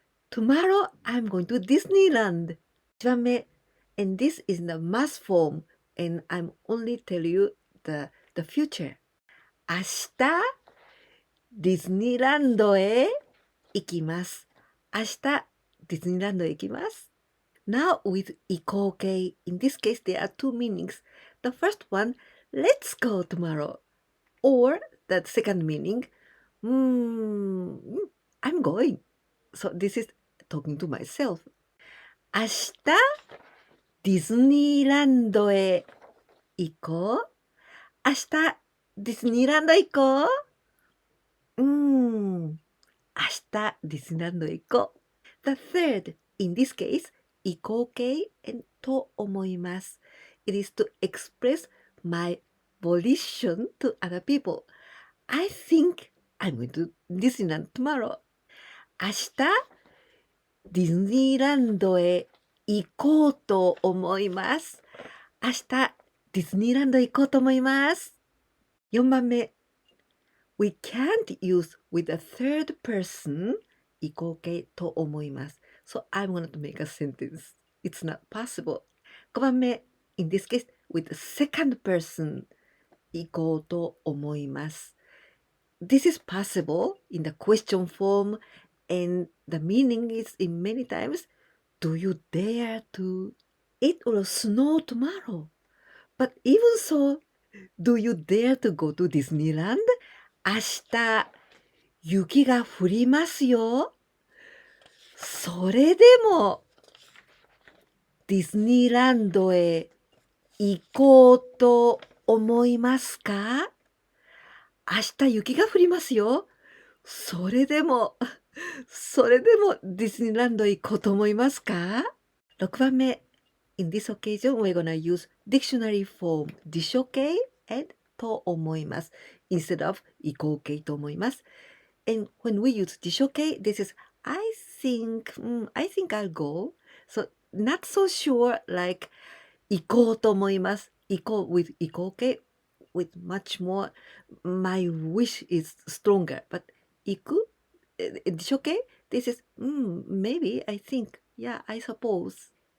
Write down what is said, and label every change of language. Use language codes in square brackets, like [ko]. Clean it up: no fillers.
[en] Tomorrow I'm going to Disneyland. [ja] 1番目 [en] and this is the mass form and I'm only tell you the future. [ja] 明日ディズニーランドへ行きます。明日ディズニーランドへ行きます。 [en] Now with 行こう形 in this case there are two meanings. The first one, let's go tomorrow. Or the second meaning, I'm going. So this is talking to myself. [ja] 明日ディズニーランドへ行こう。明日ディズニーランド行こう。明日ディズニーランドへ行こう。 [en] The third, in this case, 行こう形 and [ja] と思います。 [en] It is to express my volition to other people. I think I'm going to Disneyland tomorrow. [ja] 明日ディズニーランドへ行こうと思います。明日ディズニーランド行こうと思います。 4番目。 [en] We can't use with a third person [ja] 行こう形と思います。 [en] So I'm going to make a sentence. It's not possible. [ja] 5番目。 [en] In this case, with the second person [ja] 行こうと思います。 [en] This is possible in the question form and the meaning is in many times, do you dare to? It will snow tomorrow. But even so, do you dare to go to Disneyland? [ja] 明日、雪が降りますよ。それでも、ディズニーランドへ行こうと思いますか？明日雪が降りますよ。それでもディズニーランドへ行こうと思いますか？ 6番目。 [en] In this occasion, we're gonna use dictionary form 辞書形 and [ja] と思います。 [en] instead of [ja] 移行形と思います。 [en] And when we use 辞書形, this is I think I'll go. So not so sure like [ja] 行こうと思います。 [en] 行こう with 移行形 with much more my wish is stronger. But [ja] 行く辞書形 [en] this is maybe I think yeah I suppose.